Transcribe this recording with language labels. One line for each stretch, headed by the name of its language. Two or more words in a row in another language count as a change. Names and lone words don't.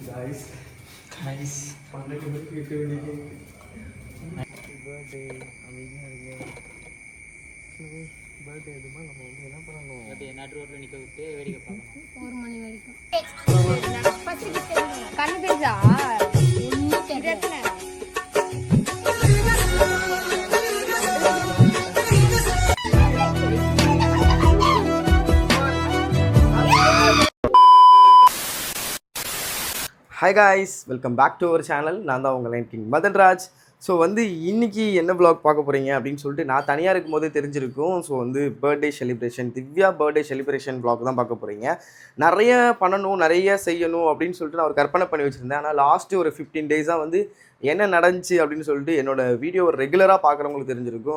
English: guys. Guys.
Malay: Pandai kita ini.
English: Happy birthday. Amignya இருங்க.
Tamil: birthday இது நம்ம வந்து என்ன பண்ணனும்? அப்படியே நடு ரோட்ல நிக்க விட்டு வேடிக்கை பார்க்கணும். 4 மணி வரைக்கும்.
English: first gift
Tamil: கண்ணு தெரிஞ்சா? ஒண்ணு தெரியல.
English: Hi guys, welcome back to our channel.
Tamil: நான் தான் உங்கள் லைன் கிங் மதன் ராஜ். ஸோ வந்து இன்றைக்கி என்ன vlog பார்க்க போகிறீங்க அப்படின்னு சொல்லிட்டு நான் தனியாக இருக்கும் போதே தெரிஞ்சிருக்கும். ஸோ வந்து
English: birthday celebration,
Tamil: திவ்யா
English: birthday celebration
Tamil: vlog தான் பார்க்க போகிறீங்க. நிறைய பண்ணணும், நிறைய செய்யணும் அப்படின்னு சொல்லிட்டு நான் ஒரு கற்பனை பண்ணி வச்சுருந்தேன். ஆனால் லாஸ்ட்டு ஒரு 15 டேஸாக வந்து என்ன நடந்துச்சு அப்படின்னு சொல்லிட்டு என்னோடய வீடியோவை ரெகுலராக பார்க்குறவங்களுக்கு தெரிஞ்சிருக்கும்.